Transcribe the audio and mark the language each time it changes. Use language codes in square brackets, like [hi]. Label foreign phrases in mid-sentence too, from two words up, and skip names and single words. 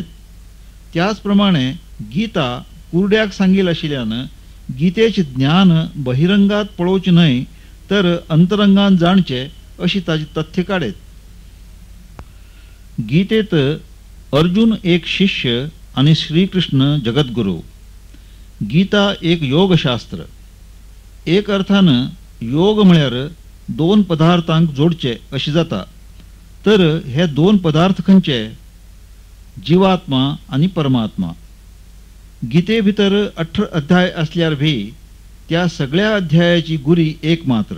[kok] त्याच प्रमाणे गीता कुर्ड्याक सांगिल आशिल्ल्यान गीतेचे ज्ञान बहिरंगात पळोवचे न्हय तर अंतरंगान जाणचे अशी ताची तथ्य काडत. गीतेत अर्जुन एक शिष्य आणि श्रीकृष्ण जगद्गुरु. गीता एक योगशास्त्र. एक अर्थान योग म्हळ्यार 2 पदार्थांक जोडचे अशी जाता. तर हे 2 पदार्थ खंयचे? जीवात्मा आणि परमात्मा. गीते भितर 18 अध्याय असल्यार भी त्या सगळ्या अध्यायाची गुरी एक मात्र.